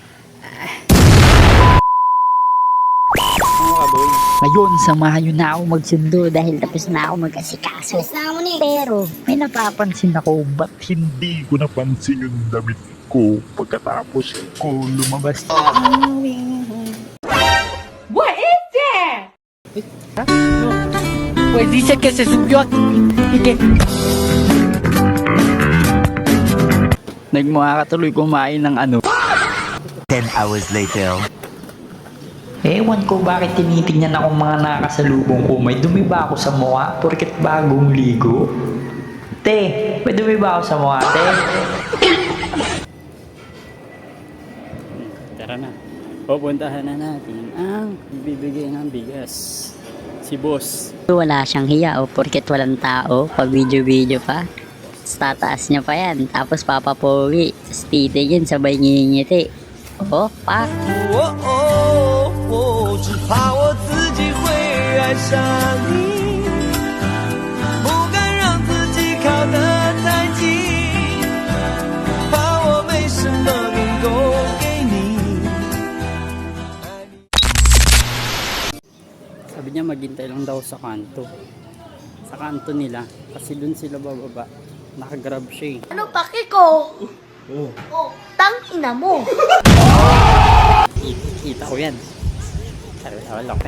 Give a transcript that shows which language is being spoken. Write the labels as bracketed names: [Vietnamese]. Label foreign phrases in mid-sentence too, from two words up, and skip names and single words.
[Filipino] Ngayon, samahan nyo na ako magsundo dahil tapos na ako mag-asikaso. Pero, may napapansin ako, ba't hindi ko napansin yung damit ko pagkatapos ko lumabas? [English] What is that? [Filipino] Pwede siya kasi subyot. Sige. Nagmukha ka tuloy kumain ng ano. [English] 10 hours later. [Filipino] Ewan ko bakit tinitingnan akong mga nakasalubong ko. May dumi ba ako sa mukha porket bagong ligo? Te, may dumi ba ako sa mukha, te? Tara na. Pupuntahan na natin ang bibigay ng bigas. Si boss. wala siyang hiya o porket walang tao pag video pa. Tataas niya pa yan. Tapos papapogi. Tapos titigin sabay ngingiti. Oh, pak. [Chinese] 只怕我自己会爱上你，不敢让自己靠得太近，怕我没什么能够给你。 [Filipino] Sabi niya maghintay lang daw sa kanto. Sa kanto nila. Kasi dun sila bababa. Nakagrab siya eh. Ano paki ko? Tang ina mo. Kita ko yan. Wala ka.